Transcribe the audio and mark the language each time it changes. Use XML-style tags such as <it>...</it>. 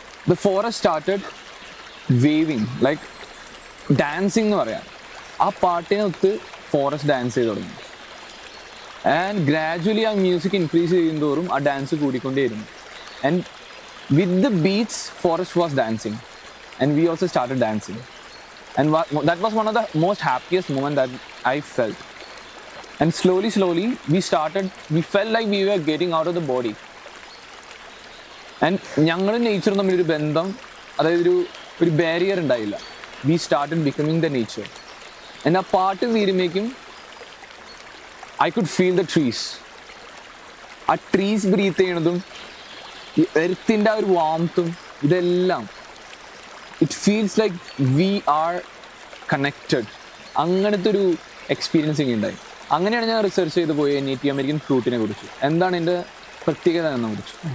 <en>the forest started waving, like dancing</en> <ml>എന്ന് പറയാം. ആ പാട്ടിനൊത്ത് ഫോറസ്റ്റ് ഡാൻസ് ചെയ്ത് തുടങ്ങി. ആൻഡ് ഗ്രാജുവലി ആ മ്യൂസിക് ഇൻക്രീസ് ചെയ്യുന്നതോറും ആ dance കൂടിക്കൊണ്ടേയിരുന്നു.</ml> <en>And with the beats forest was dancing. And we also started dancing. And that was one of the most happiest moments that I felt. And slowly, we felt like we were getting out of the body.</en> <ml>And ഞങ്ങളും നേച്ചറും തമ്മിലൊരു ബന്ധം, അതായത് ഒരു barrier ഉണ്ടായില്ല.</ml> <en>We started becoming the nature. And</en> <ml>ആ പാട്ട് തീരുമ്പോഴേക്കും</ml> <en>I could feel the trees.</en> <ml>ആ trees breath ചെയ്യണതും എർത്തിൻ്റെ ആ ഒരു വാംത്തും ഇതെല്ലാം</ml> <en>It feels like we are connected.</en> <ml>അങ്ങനത്തെ ഒരു എക്സ്പീരിയൻസിങ് ഉണ്ടായി. അങ്ങനെയാണ് ഞാൻ റിസർച്ച് ചെയ്ത് പോയി നേറ്റീവ് അമേരിക്കൻ ഫ്ലൂട്ടിനെ കുറിച്ച്, എന്താണ് എൻ്റെ പ്രത്യേകത എന്നെ കുറിച്ച്.</ml>